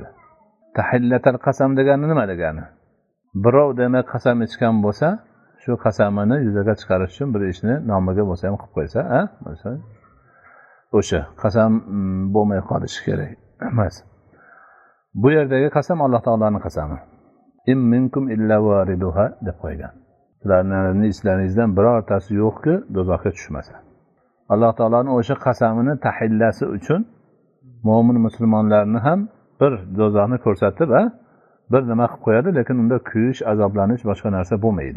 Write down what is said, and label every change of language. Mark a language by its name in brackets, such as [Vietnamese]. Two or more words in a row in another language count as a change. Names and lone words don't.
[Arabic] تحلة القسم [Uzbek] degani nima degani? Birov demak qasam ichgan bo'lsa, shu qasamini yuzaga chiqarish uchun bir ishni nomiga bo'lsa ham qilib qo'ysa, bo'lsa o'sha qasam bo'lmay qolishi kerak emas. Bu yerdagi qasam Alloh taolaning qasami. [Arabic] إن منكم إلا واردها deb qo'ygan. [Uzbek] Sizlarning islaringizdan birortasi yo'qki do'zaxga tushmasa. Alloh taolaning o'sha qasamini tahillasi uchun mo'min musulmonlarni ham bir do'zaxni ko'rsatib, bir nima qilib qo'yadi, lekin unda kuyish, azoblanish, boshqa narsa bo'lmaydi.